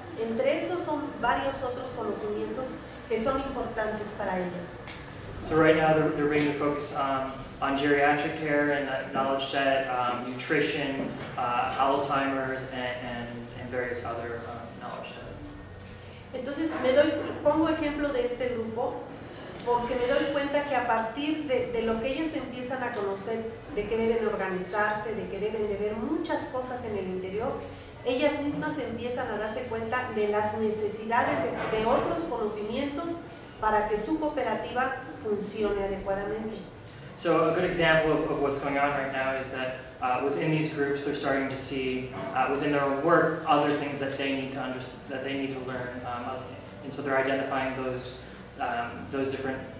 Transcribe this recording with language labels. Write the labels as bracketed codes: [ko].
[es] Entre esos son varios otros conocimientos que son importantes para ellas. [en] So right now they're bringing the focus on geriatric care and knowledge set, nutrition, Alzheimer's, and various other knowledge sets. [es] Entonces pongo ejemplo de este grupo porque me doy cuenta que a partir de lo que ellas empiezan a conocer, de que deben organizarse, de que deben de ver muchas cosas en el interior, ellas mismas empiezan a darse cuenta de las necesidades de otros conocimientos para que su cooperativa funcione adecuadamente. [en] So a good example of what's going on right now is that within these groups they're starting to see within their own work other things that they need to that they need to learn, and so they're identifying those different